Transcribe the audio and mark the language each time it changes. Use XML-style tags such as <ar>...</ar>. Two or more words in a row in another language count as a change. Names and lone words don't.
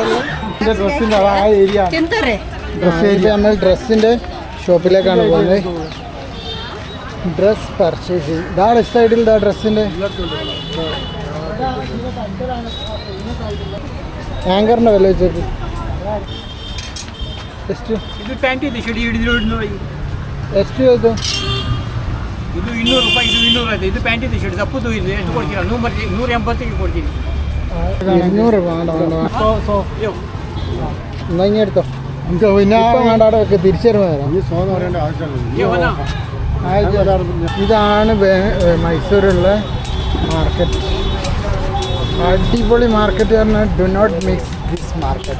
<ml>ഡ്രസ്സിൻ്റെ ആ ഏരിയ നമ്മൾ ഡ്രസ്സിൻ്റെ ഷോപ്പിലേക്കാണ് പോകുന്നത്.</ml> <en>dress purchase</en> <ml>ചെയ്യും. ഇതാണ് സൈഡിൽ ഇതാ ഡ്രസ്സിൻ്റെ ആങ്കറിൻ്റെ വില വെച്ചേക്ക്.</ml> <kn>ಎಷ್ಟು ಇದು ಪ್ಯಾಂಟ್ ಇದೆ ಶೆಡಿ ಹಿಡಿದು ಎಷ್ಟು ಇದು? ಇದು 200 ರೂಪಾಯಿ, ಇದು 250. ಇದು ಪ್ಯಾಂಟ್ ಇದೆ ಶೆಡಿ ದಪ್ಪದು ಇದೆ. ಎಷ್ಟು ಕೊಡ್ತೀರಾ? 180ಗೆ ಕೊಡ್ತೀನಿ.</kn> <ml>200 വേണ്ട വേണ്ട എന്നാ ഇങ്ങനെ എടുത്തോ. നമുക്ക് പിന്നെ ഇപ്പം വേണ്ട, അവിടെ വെക്ക്. തിരിച്ചു തരുമ്പോൾ തരാം. ഈ സോന്ന് പറയേണ്ട ആവശ്യമില്ല. ഇതാണ് മൈസൂരുള്ള മാർക്കറ്റ്. അടിപൊളി മാർക്കറ്റ് പറഞ്ഞാൽ</ml> <en>do not mix this market.</en>